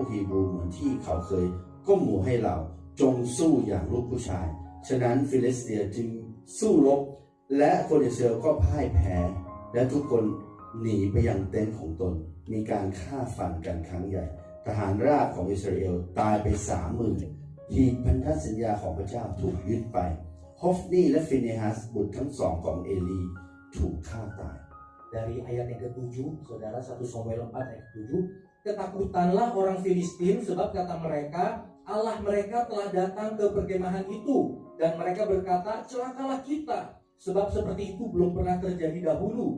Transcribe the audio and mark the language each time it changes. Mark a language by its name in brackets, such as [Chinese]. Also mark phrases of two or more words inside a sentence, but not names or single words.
[Thai] ฮีบรูเหมือนที่เขาเคยก้มหัวให้เราจงสู้อย่างลูกผู้ชายฉะนั้นฟิลิสเตียจึงสู้รบและคนอิสราเอลก็พ่ายแพ้และทุกคนหนีไปยังเต็นท์ของตนมีการฆ่าฟันกันครั้งใหญ่ทหารราบของอิสราเอลตายไป 30,000 หีบพันธสัญญาของพระเจ้าถูกยึดไปฮอฟนีและฟิเนฮัสบุตรทั้งสองของเอลีถูกฆ่าตาย [Indonesian] dari ayat yang ke-7, saudara 1 Samuel 4 ayat 7, ketakutanlah orang Filistin sebab kata mereka, Allah mereka telah datang ke perkemahan itu dan mereka berkata, celakalah kita sebab seperti itu belum pernah terjadi dahulu.